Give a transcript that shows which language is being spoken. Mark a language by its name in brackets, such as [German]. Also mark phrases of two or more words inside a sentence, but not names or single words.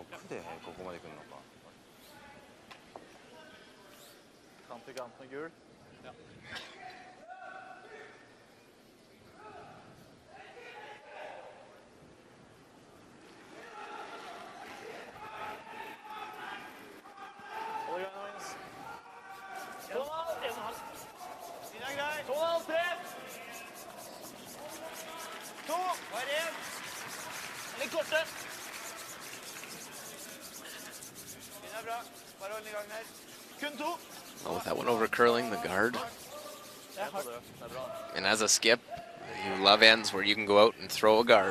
[Japanese] てここまで来るのか。 [Norwegian] Kant til kant med gul. Ja. Hold igjen, Magnus. 2,5. Din er grei. 2,5, 3. 2. Var ren. Litt korte. Din er bra. Bare hold i gang her. Kun 2. [English] Oh, with that one over curling, the guard. And as a skip, you love ends where you can go out and throw a guard.